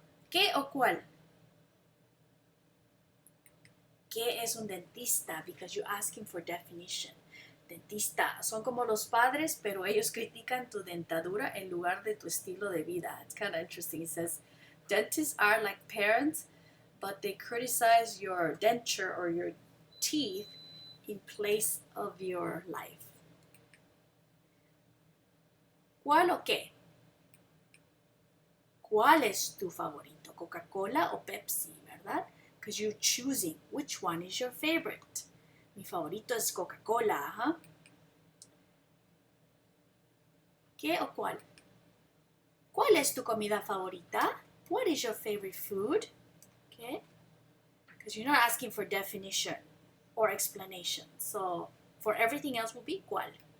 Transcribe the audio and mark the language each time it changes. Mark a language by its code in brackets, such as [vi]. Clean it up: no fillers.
[es] ¿Qué o cuál? ¿Qué es un dentista? [en] Because you're asking for definition. [es] Dentista. Son como los padres, pero ellos critican tu dentadura en lugar de tu estilo de vida. [en] It's kind of interesting. It says, dentists are like parents, but they criticize your denture or your teeth in place of your life. [es] ¿Cuál o qué? ¿Cuál es tu favorito? ¿Coca-Cola o Pepsi, verdad? [en] Because you're choosing which one is your favorite. [es] Mi favorito es Coca-Cola, ajá. ¿Qué o cuál? ¿Cuál es tu comida favorita? [en] What is your favorite food? Okay. Because you're not asking for definition or explanation. So for everything else will be ¿cuál?